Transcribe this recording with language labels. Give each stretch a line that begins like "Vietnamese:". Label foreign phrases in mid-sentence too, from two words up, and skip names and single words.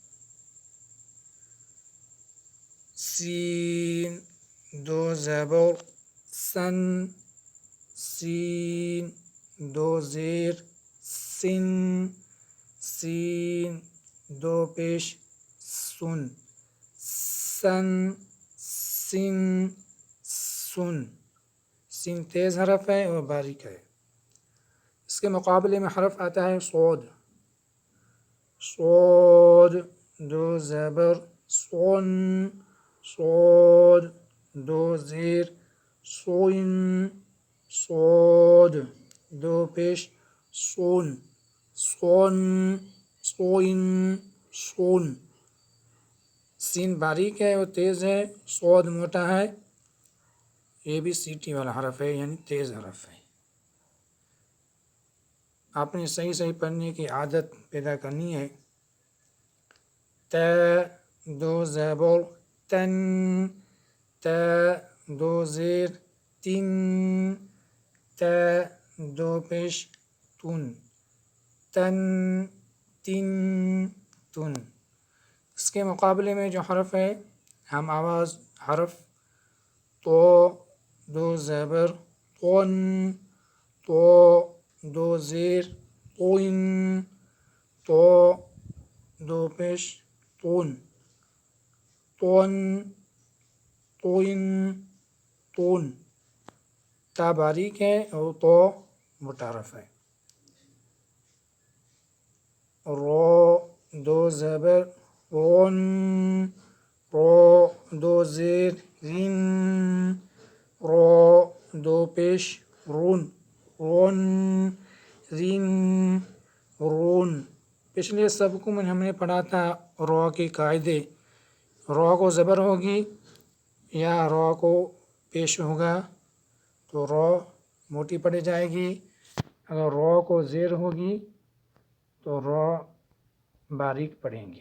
Urdu: سین، دو زبر سن، سین، دو زیر سن، سین، دو پیش سن، سن، سن، سن۔ سین تیز حرف ہے اور باریک ہے۔ اس کے مقابلے میں حرف آتا ہے صاد، صاد، دو زبر صن، صاد، دو زیر صین، صاد، دو پیش صن، صن، صین، صن۔ سین باریک ہے اور تیز ہے، صاد موٹا ہے، یہ بھی سیٹی والا حرف ہے یعنی تیز حرف ہے۔ آپ نے صحیح پڑھنے کی عادت پیدا کرنی ہے۔ ت، دو زبر تن، ت، دو زیر تن، ت، دو پیش تن، تن، تن، تن۔ اس کے مقابلے میں جو حرف ہے، ہم آواز حرف تو، دو زبر طن، تو، دو زیر طن، تو، دو پیش طن، طن، طن، طن۔ تا باریک ہے اور تو موٹا حرف ہے۔ رو، دو زبر رون، رو، دو زیر رن، رو، دو پیش رون، رون، رن، رون۔ پچھلے سبقوں میں ہم نے پڑھا تھا رو کے قاعدے۔ رو کو زبر ہوگی یا رو کو پیش ہوگا تو رو موٹی پڑھی جائے گی، اگر رو کو زیر ہوگی تو رو باریک پڑھیں گے۔